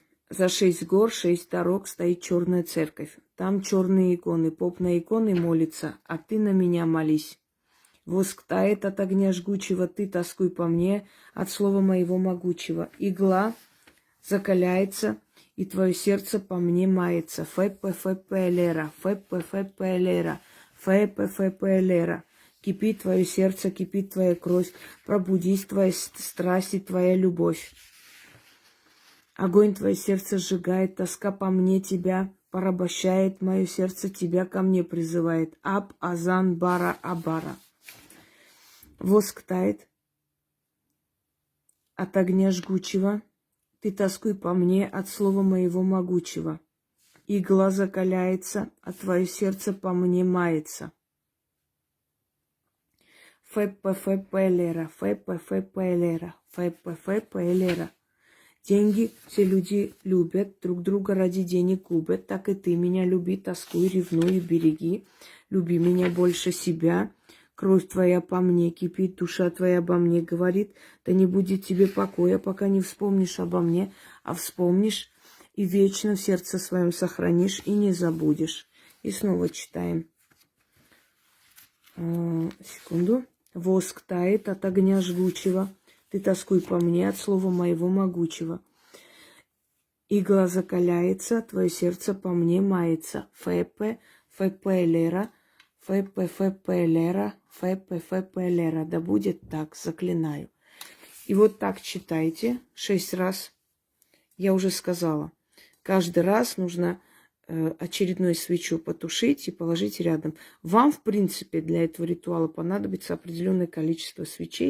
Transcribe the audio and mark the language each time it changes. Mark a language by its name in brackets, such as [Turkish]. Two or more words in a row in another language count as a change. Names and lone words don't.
[Russian] За 6 гор, 6 дорог стоит черная церковь. Там черные иконы. Поп на иконы молится, а ты на меня молись. Воск тает от огня жгучего, ты тоскуй по мне от слова моего могучего. Игла закаляется, и твое сердце по мне мается. Феппе, феппе, элера. Феппе, феппе, элера. Феппе, феппе, элера. Кипит твое сердце, кипит твоя кровь. Пробудись твоя страсть и твоя любовь. Огонь твое сердце сжигает, тоска по мне тебя порабощает, мое сердце тебя ко мне призывает. Аб, азан, бара, абара. Воск тает от огня жгучего, ты тоскуй по мне от слова моего могучего. Игла закаляется, а твое сердце по мне мается. Феппе, феппе, элера, феппе, феппе, элера, феппе, феппе, элера. Деньги все люди любят, друг друга ради денег губят. Так и ты меня люби, тоскуй, ревнуй и береги. Люби меня больше себя. Кровь твоя по мне кипит, душа твоя обо мне говорит. Да не будет тебе покоя, пока не вспомнишь обо мне, а вспомнишь и вечно в сердце своем сохранишь и не забудешь. И снова читаем. Секунду. Воск тает от огня жгучего. Ты тоскуй по мне от слова моего могучего. Игла закаляется, твое сердце по мне мается. Фэпэ, фэпэ-лера, фэпэ-фэпэ-лера, фэпэ-фэпэ-лера. Да будет так, заклинаю. И вот так читайте 6 раз. Я уже сказала. Каждый раз нужно очередную свечу потушить и положить рядом. Вам, в принципе, для этого ритуала понадобится определенное количество свечей.